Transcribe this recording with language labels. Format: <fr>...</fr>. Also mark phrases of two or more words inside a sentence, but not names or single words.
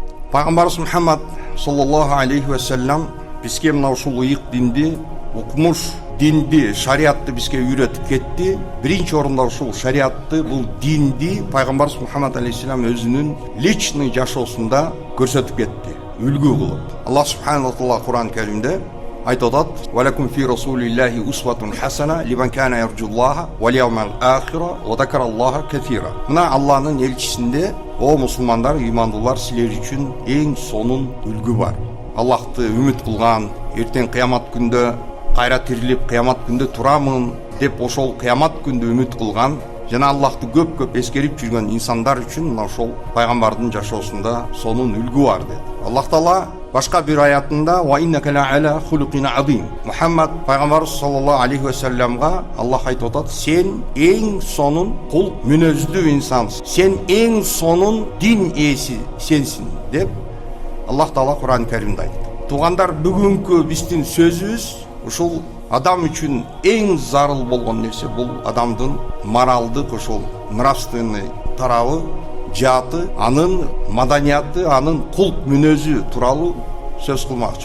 <ky>Пайгамбарыбыз Мухаммад</ky> <ar>صلى الله عليه وسلم</ar> <ky>бизге мына ушул ыйык динди, укмуш динди, шариатты бизге үйрөтүп кетти. Биринчи орунда ушул шариатты, бул динди Пайгамбарыбыз Мухаммад алейхиссалам өзүнүн личный жашоосунда көрсөтүп кетти, үлгү кылып.</ky> <ar>الله سبحانه وتعالى</ar> <ky>Кур'ан Каримде айтып атат:</ky> <ar>"ولكم في رسول الله أسوة حسنة لمن كان يرجو الله واليوم الآخر وذكر الله كثيرا."</ar> <ky>Мына Аллахнын элчисинде, о мусулмандар, ыймандуулар, силер үчүн эң сонун үлгү бар. Аллахты үмүт кылган, эртең кыямат күндө кайра тирилип, кыямат күндө турамын деп ошол кыямат күндө үмүт кылган жана Аллахты көп эскерип жүргөн инсандар үчүн мына ошол пайгамбардын жашоосунда сонун үлгү бар деди. Аллах Таала башка бир аятында</ky> <ar>"وإنك لعلى خلق عظيم."</ar> <ky>Мухаммад пайгамбарыбыз</ky> <ar>صلى الله عليه وسلم</ar> <ky>Аллах айтып атат: "Сен эң сонун кул мүнөздүү инсансың. Сен эң сонун дин ээси сенсиң" деп Аллах Таала Кур'ан Каримде айтты. Туугандар, бүгүнкү биздин сөзүбүз ушул адам үчүн эң зарыл болгон нерсе бул адамдын моралдык, ошол нравственный тарабы, жааты, анын маданияты, анын кулк мүнөзү тууралуу сөз кылмакчы.</ky>